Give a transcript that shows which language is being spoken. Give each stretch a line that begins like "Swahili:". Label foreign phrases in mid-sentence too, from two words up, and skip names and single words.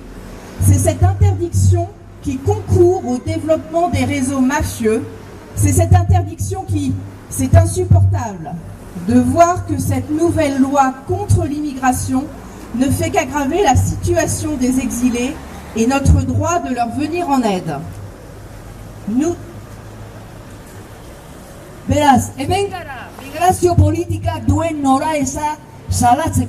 French: C'est cette interdiction qui concourt au développement des réseaux mafieux. C'est cette interdiction c'est insupportable de voir que cette nouvelle loi contre l'immigration ne fait qu'aggraver la situation des exilés et notre droit de leur venir en aide.
Basque: Beraz, hemen gara, migrazio politika duen noraeza salatzeko.